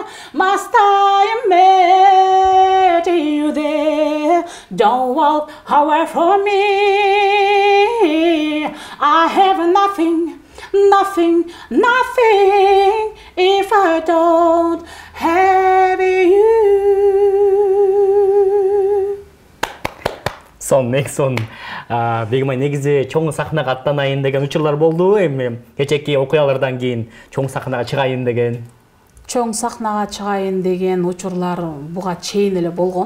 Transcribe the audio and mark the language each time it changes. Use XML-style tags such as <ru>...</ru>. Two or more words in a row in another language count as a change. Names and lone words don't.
<en>Must I imagine you there? Don't walk away from me. I have nothing, nothing, nothing if I don't have you.</en> <ky>Сон Бегим ай, негизи чоң сахнага аттанайын деген учурлар болду, эми кечээки окуялардан кийин чоң сахнага чыгайын деген. Чоң сахнага чыгайын деген учурлар буга чейин эле болгон.</ky>